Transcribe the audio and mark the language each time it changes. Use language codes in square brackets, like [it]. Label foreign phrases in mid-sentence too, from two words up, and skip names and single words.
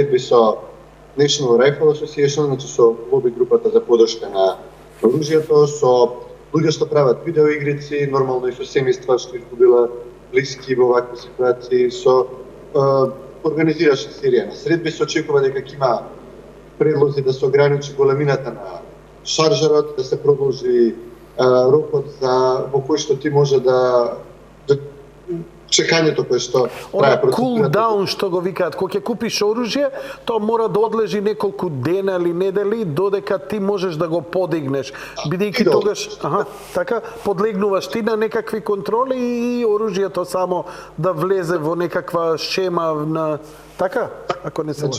[mk] Имаше средби со National Rifle Association, значи со лоби групата за поддршка на оружјето, со луѓе што прават видеоигрици, нормално и со семејства што изгубила блиски во вакви ситуации, со организираше серија на средби, се очекува дека ќе има предлози да се ограничи големината на шаржерот, да се продолжи рокот за во кој што ти може да чекањето кое што трае процедурата. [en] Cool down [mk] што го викаат, кога ќе купиш оружје, тоа мора да одлежи неколку дена или недели додека ти можеш да го подигнеш, бидејќи тогаш, така, подлегнуваш ти на некакви контроли и оружјето само да влезе во некаква шема на така, ако не се лажам.